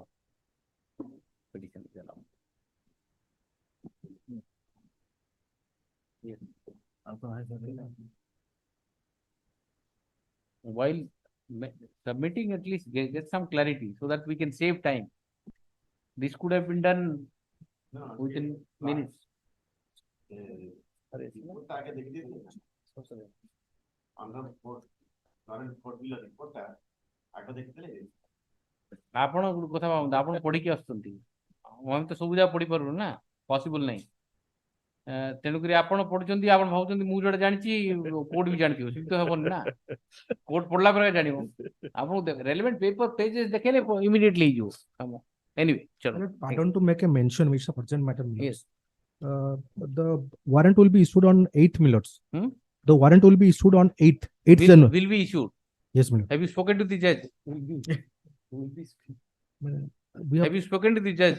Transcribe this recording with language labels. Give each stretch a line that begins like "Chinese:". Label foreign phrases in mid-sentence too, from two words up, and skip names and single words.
English: Petition is allowed. Yes. While submitting, at least get some clarity so that we can save time. This could have been done within minutes.
Odia: ଆପଣ କଥା ଭାବନ୍ତୁ, ଆପଣ ପଢିକି ଆସୁଛନ୍ତି, ଆମେ ତ ସବୁ ଯାକ ପଢିପାରୁନୁ ନା, ପସିବଲ ନାହିଁ। ତେଣୁକରି ଆପଣ ପଢୁଛନ୍ତି, ଆପଣ ଭାବୁଛନ୍ତି ମୁଁ ଯୋଉଟା ଜାଣିଛି କୋର୍ଟ ବି ଜାଣିଥିବ, ସେମିତି ତ ହବନି ନା। କୋର୍ଟ ପଢିଲା ପରେ ଜାଣିବ। ଆପଣଙ୍କୁ
English: relevant paper pages
Odia: ଦେଖେଇଲେ ଇମିଡିଏଟଲି ହେଇଯିବ କାମ।
English: Anyway, pardon to make a mention, which is a urgent matter. Yes. The warrant will be issued on 8th, my lords. The warrant will be issued on 8th January. Will be issued. Yes, my lord. Have you spoken to the judge? Have you spoken to the judge?